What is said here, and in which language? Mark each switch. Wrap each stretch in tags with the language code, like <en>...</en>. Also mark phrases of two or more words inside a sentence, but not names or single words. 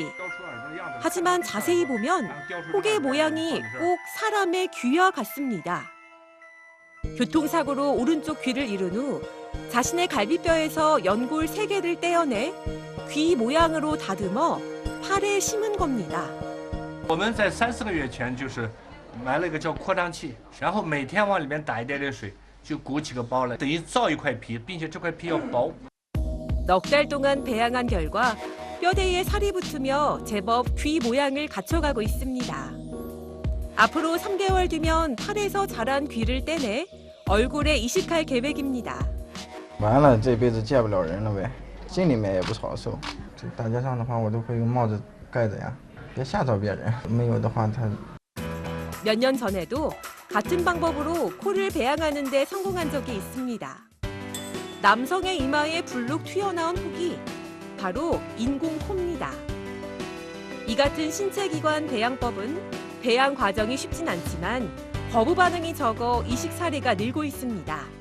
<ko>하지만 자세히 보면 혹의 모양이 꼭 사람의 귀와 같습니다. 교통사고로 오른쪽 귀를 잃은 후 자신의 갈비뼈에서 연골 3개를 떼어내 귀 모양으로 다듬어 팔에 심은 겁니다.</ko> <zh>我们在3-4个月前就是买了一个叫扩张器，然后每天往里面打一点点水，就鼓起个包来，等于造一块皮，并且这块皮要薄。</zh> <ko>넉 달 동안 배양한 결과 뼈대에 살이 붙으며 제법 귀 모양을 갖춰가고 있습니다. 앞으로 3개월 뒤면 팔에서 자란 귀를 떼내 얼굴에 이식할 계획입니다.</ko> <zh>完了，这辈子见不了人了呗，心里面也不好受。这大街上的话，我都会用帽子盖着呀，别吓到别人。没有的话，他</zh> <ko>몇 년 전에도 같은 방법으로 코를 배양하는 데 성공한 적이 있습니다. 남성의 이마에 불룩 튀어나온 혹이 바로 인공코입니다. 이 같은 신체기관 배양법은 배양 과정이 쉽진 않지만 거부 반응이 적어 이식 사례가 늘고 있습니다.</ko>